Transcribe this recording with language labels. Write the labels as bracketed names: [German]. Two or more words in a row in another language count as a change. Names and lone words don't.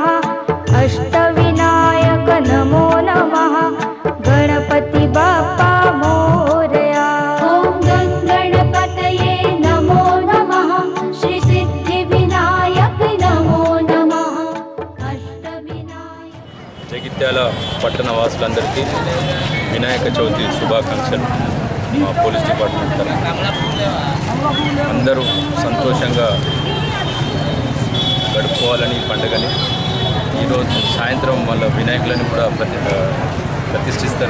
[Sanskrit] अष्टविनायक नमो नमः। [Marathi] गणपति बाप्पा मोरया। [Sanskrit] ओम गणपतये नमो नमः। श्री सिद्धिविनायक नमो नमः। अष्टविनायक। [Telugu] జగిత్యాల పట్టణ వాసులందరికీ వినాయక చవితి శుభాకాంక్షలు. మా [English] police department [Telugu] తరఫున అందరూ సంతోషంగా గడుపుకోవాలని ఈ పండుగని. ఈరోజు సాయంత్రం వాళ్ళ వినాయకులని కూడా ప్రతిష్ఠిస్తారు.